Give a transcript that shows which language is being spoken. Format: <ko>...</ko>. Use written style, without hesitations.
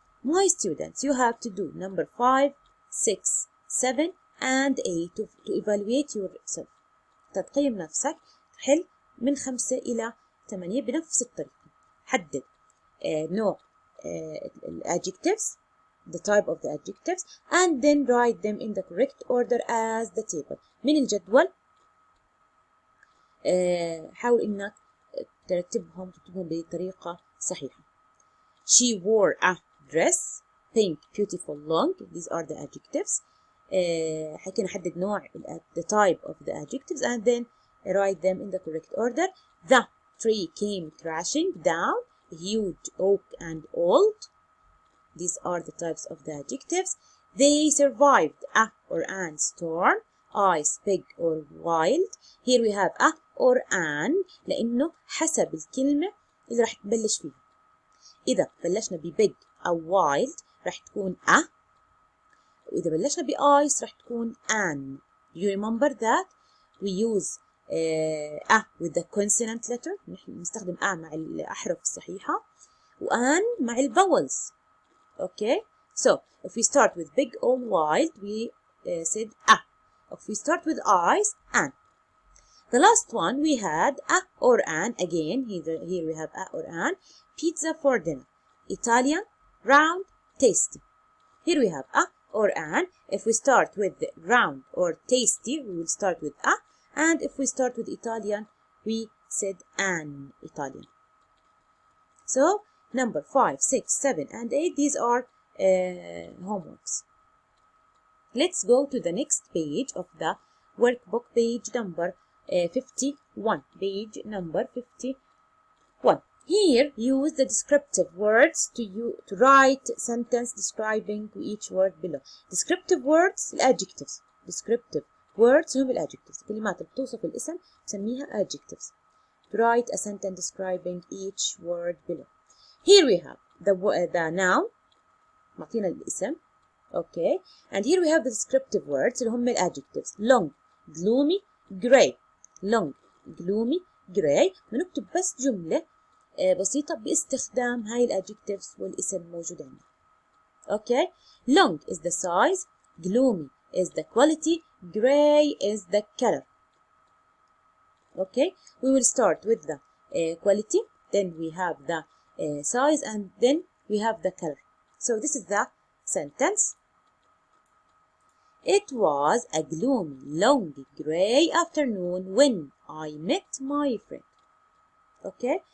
<en>My students, you have to do number 5, 6, 7, and 8 to evaluate yourself.</en> <ar>تقيم نفسك. حل من 5 إلى 8 بنفس الطريقة. حدد نوع</ar> <en>adjectives, the type of the adjectives, and then write them in the correct order as the table.</en> <ar>من الجدول حاول إنك ترتبهم بطريقة صحيحة.</ar> <en>She wore a dress, pink, beautiful, long. These are the adjectives.</en> <ar>حكي نحدد نوع</ar> <en>the type of the adjectives and then write them in the correct order. The tree came crashing down, huge, oak, and old. These are the types of the adjectives. They survived a or an storm, ice, big, or wild. Here we have a or an</en> <ar>لأنه حسب الكلمة اللي راح تبلش فيها. إذا بلشنا ببig أو wild راح تكون a، وإذا بلشنا بice راح تكون an.</ar> <en>You remember that we use a with the consonant letter.</en> <ar>نحن نستخدم a مع الأحرف الصحيحة وan مع الvowels.</ar> <en>Okay, so if we start with big or wild, we said a. If we start with eyes, an. The last one we had a or an. Again, here we have a or an. Pizza for dinner. Italian, round, tasty. Here we have a or an. If we start with round or tasty, we will start with a. And if we start with Italian, we said an Italian. So number 5, 6, 7, and 8, these are homeworks. Let's go to the next page of the workbook, page number 51. Page number 51. Here, use the descriptive words to write sentence describing each word below. Descriptive words الادجectives. Descriptive words هم الادجectives.</en> <ar>الكلمات اللي بتوصف الاسم بسميها adjectives.</ar> <en>To write a sentence describing each word below. Here we have the noun.</en> <ar>معطينا الاسم.</ar> <en>Okay. And here we have the descriptive words</en> <ar>اللي هم</ar> <en>الادجectives. Long, gloomy, gray. Long, gloomy, gray.</en> <ar>بنكتب بس جملة بسيطة باستخدام هاي الادجectives والاسم موجود عندنا.</ar> <en>Okay. Long is the size, gloomy is the quality, gray is the color. Okay. We will start with the quality, then we have the size, and then we have the color. So this is the sentence. It was a gloomy, long, gray afternoon when I met my friend. Okay.</en>